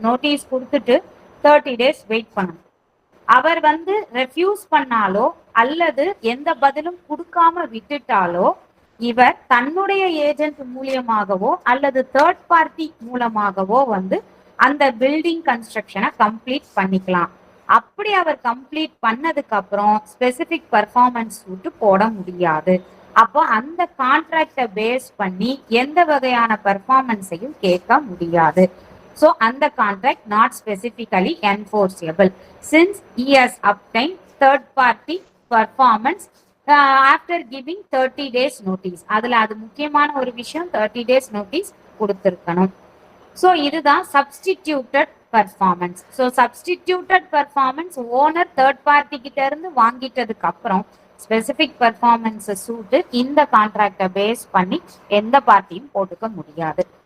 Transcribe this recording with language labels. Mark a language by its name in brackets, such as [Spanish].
[Tamil] Notice கொடுத்துட்டு 30 days wait பண்ணணும். அவர் வந்து ரெஃப்யூஸ் பண்ணாலோ அல்லது எந்த பதிலும் கொடுக்காம விட்டுட்டாலோ, இவர் தன்னுடைய ஏஜென்ட் மூலியமாகவோ அல்லது தேர்ட் பார்ட்டி மூலமாகவோ வந்து அந்த பில்டிங் கன்ஸ்ட்ரக்ஷனை கம்ப்ளீட் பண்ணிக்கலாம். அப்படி அவர் கம்ப்ளீட் பண்ணதுக்கு அப்புறம் ஸ்பெசிபிக் பர்ஃபார்மன்ஸ் சூட் போட முடியாது. அப்போ அந்த கான்ட்ராக்டை பேஸ் பண்ணி எந்த வகையான பர்ஃபார்மன்ஸையும் கேட்க முடியாது. [English] So அந்த contract not specifically enforceable since he has obtained third party performance after giving 30 days notice. [Tamil] அதுல அது முக்கியமான ஒரு விஷயம், 30 days notice கொடுத்திருக்கணும். ஸோ இதுதான் substituted performance. So substituted performance owner third party கிட்ட இருந்து வாங்கிட்டதுக்கு அப்புறம் ஸ்பெசிபிக் பர்ஃபார்மன்ஸ் சூட்டு இந்த கான்ட்ராக்டை பேஸ் பண்ணி எந்த பார்ட்டியும் போட்டுக்க முடியாது.